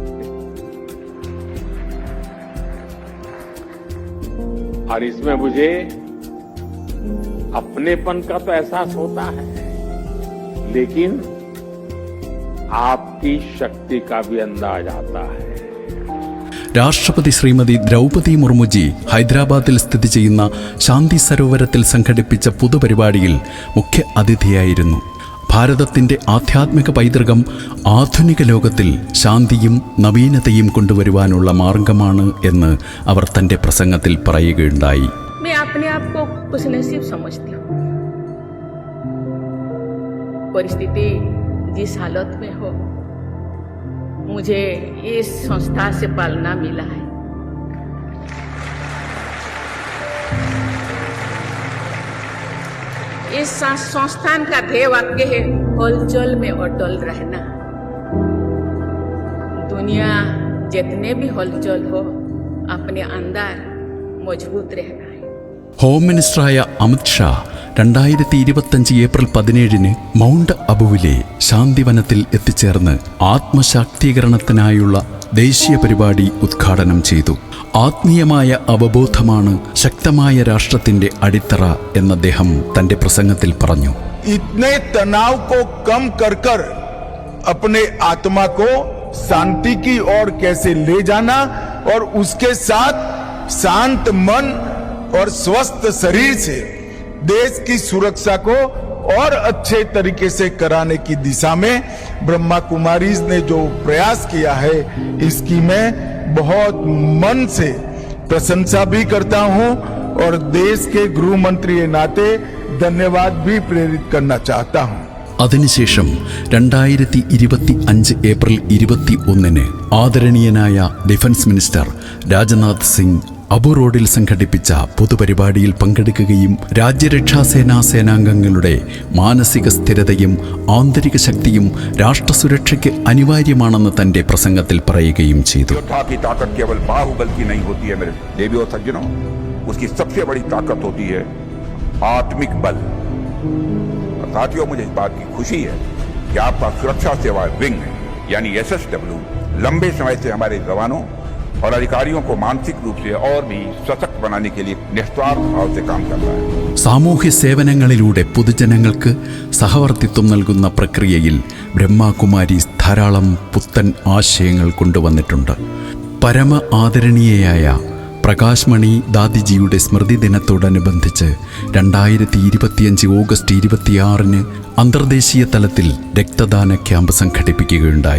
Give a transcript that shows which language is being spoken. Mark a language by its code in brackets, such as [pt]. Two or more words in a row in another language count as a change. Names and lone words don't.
[hi] और इसमें मुझे अपनेपन का तो एहसास होता है, लेकिन आपकी शक्ति का भी अंदाज आता है. [ml] രാഷ്ട്രപതി ശ്രീമതി ദ്രൗപദി മുർമുജി ഹൈദരാബാദിൽ സ്ഥിതി ചെയ്യുന്ന ശാന്തി സരോവരത്തിൽ സംഘടിപ്പിച്ച പൊതുപരിപാടിയിൽ മുഖ്യ അതിഥിയായിരുന്നു. ഭാരതത്തിൻ്റെ ആധ്യാത്മിക പൈതൃകം ആധുനിക ലോകത്തിൽ ശാന്തിയും നവീനതയും കൊണ്ടുവരുവാനുള്ള മാർഗമാണ് എന്ന് അവർ തൻ്റെ പ്രസംഗത്തിൽ പറയുകയുണ്ടായി. [hi] मैं अपने आप को खुशनसीब समझती हूँ. परिस्थिति जिस हालत में हो, मुझे इस संस्था से पालना मिला है. इस संस्थान का ध्येय वाक्य है हलचल में अटल रहना. दुनिया जितने भी हलचल हो, अपने अंदर मजबूत रहना है. [ml] ഹോം മിനിസ്റ്ററായ അമിത് ഷാ 2025 ഏപ്രിൽ 17 മൗണ്ട് അബുവിലെ ശാന്തിവനത്തിൽ എത്തിച്ചേർന്ന് ആത്മശാക്തീകരണത്തിനായുള്ള ദേശീയ പരിപാടി ഉദ്ഘാടനം ചെയ്തു. ആത്മീയമായ അവബോധമാണ് ശക്തമായ രാഷ്ട്രത്തിന്റെ അടിത്തറ എന്ന് അദ്ദേഹം തന്റെ പ്രസംഗത്തിൽ പറഞ്ഞു. [hi] इतने तनाव को कम कर कर अपने आत्मा को शांति की ओर कैसे ले जाना और उसके साथ शांत मन और स्वस्थ शरीर से देश की सुरक्षा को और अच्छे तरीके से कराने की दिशा में ब्रह्मा कुमारीज ने जो प्रयास किया है, इसकी मैं बहुत मन से प्रशंसा भी करता हूं और देश के गृह मंत्री के नाते धन्यवाद भी प्रेरित करना चाहता हूं. [ml] അതിനുശേഷം 2025 ഏപ്രിൽ 21 ആദരണീയനായ [en] Defence Minister [ml] രാജ്നാഥ് സിംഗ് അബു റോഡിൽ സംഘടിപ്പിച്ച പൊതുപരിപാടിയിൽ പങ്കെടുക്കുകയും രാജ്യരക്ഷാസേനാ സേനാംഗങ്ങളുടെ മാനസിക സ്ഥിരതയും ആന്തരിക ശക്തിയും രാഷ്ട്രസുരക്ഷയ്ക്ക് അനിവാര്യമാണെന്ന് തന്റെ പ്രസംഗത്തിൽ പറയുകയും ചെയ്തു. [hi] साथियों, मुझे इस बात की खुशी है कि आपका सुरक्षा सेवा विंग यानी SSW लंबे समय से हमारे जवानों और अधिकारियों को मानसिक रूप से और भी सशक्त बनाने के लिए निस्वार्थ भाव से काम कर रहा है. [ml] സാമൂഹ്യ സേവനങ്ങളിലൂടെ പൊതുജനങ്ങൾക്ക് സഹവർത്തിത്വം നൽകുന്ന പ്രക്രിയയിൽ ബ്രഹ്മകുമാരീസ് ധാരാളം പുത്തൻ ആശയങ്ങൾ കൊണ്ടുവന്നിട്ടുണ്ട്. പരമ ആദരണീയയായ പ്രകാശ് മണി ദാദിജിയുടെ സ്മൃതി ദിനത്തോടനുബന്ധിച്ച് 2025 ഓഗസ്റ്റ് 26 അന്തർദേശീയ തലത്തിൽ രക്തദാന ക്യാമ്പ് സംഘടിപ്പിക്കുകയുണ്ടായി.